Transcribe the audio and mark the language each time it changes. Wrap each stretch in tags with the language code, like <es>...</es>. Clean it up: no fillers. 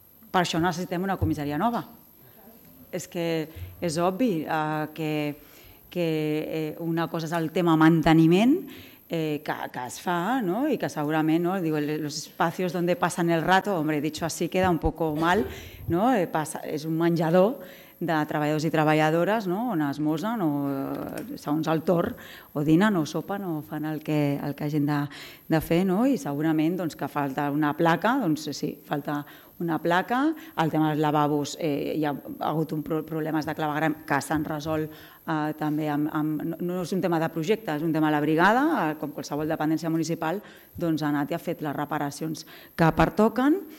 <ca>per això necessitem una comissaria nova. És que és obvi que una cosa és el tema manteniment que es fa, no? I que segurament, no?</ca> <es>Digo, los espacios donde pasan el rato, hombre, dicho así queda un poco mal, no?</es> <ca>És un menjador de treballadors i treballadores, no? On esmosen o segons el torn o dinen o sopen o fan el que hagin de fer, no? I segurament doncs, que falta una placa, doncs sí, falta una placa. El tema dels lavabos, hi ha hagut problemes de clavegram que s'han resolt també amb no, no és un tema de projecte, és un tema de la brigada, com qualsevol dependència municipal, doncs ha anat i ha fet les reparacions que pertoquen.</ca>